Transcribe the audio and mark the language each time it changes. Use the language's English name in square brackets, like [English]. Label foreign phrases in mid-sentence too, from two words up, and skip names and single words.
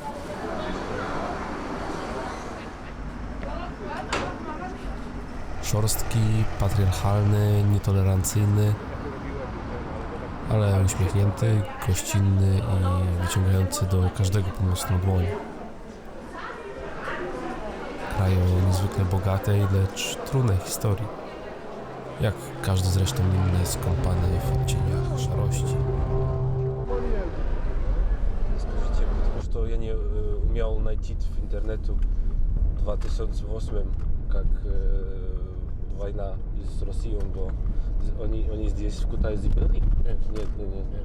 [Polish] Szorstki, patriarchalny, nietolerancyjny, ale uśmiechnięty, gościnny i wyciągający do każdego pomocną dłoń. Kraj o niezwykle bogatej, lecz trudnej historii. Jak każdy zresztą inny skąpany w odcieniach szarości. [Russian] Скажите, потому что я не умел найти в интернету в 2008, как война с Россией была. Они здесь в Кутайзе были? Нет.